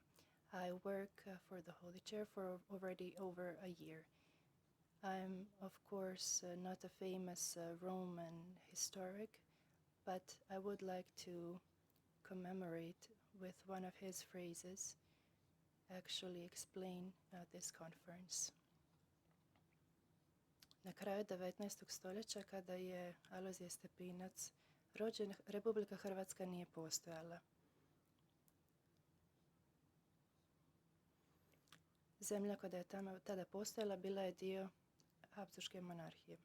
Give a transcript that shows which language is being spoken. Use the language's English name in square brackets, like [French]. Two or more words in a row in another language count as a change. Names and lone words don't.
[English] I work for the Holy Chair for already over a year. I'm, of course, not a famous Roman historic, but I would like to commemorate with one of his phrases, actually explain this conference. [Croatian] Na kraju 19. stoljeća, kada je Alojzije Stepinac rođen, Republika Hrvatska nije postojala. Zemlja koja je tada postojala bila je dio Habsburške monarhije.